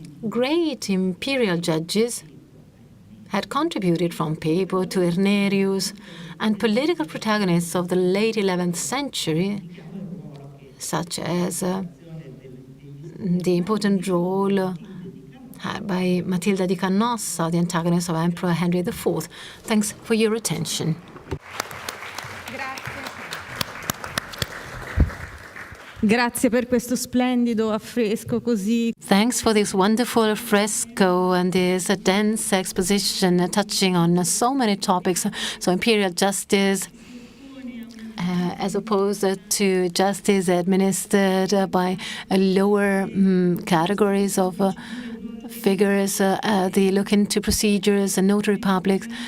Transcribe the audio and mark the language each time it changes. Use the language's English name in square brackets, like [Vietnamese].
[English] great imperial judges had contributed, from Pepo to Irnerius, and political protagonists of the late 11th century, such as the important role had by Matilda di Canossa, the antagonist of Emperor Henry IV. Thanks for your attention. [Italian] Grazie per questo splendido affresco così. [English] Thanks for this wonderful fresco and this dense exposition touching on so many topics. So imperial justice, as opposed to justice administered by lower categories of figures, they look into procedures and notary publics.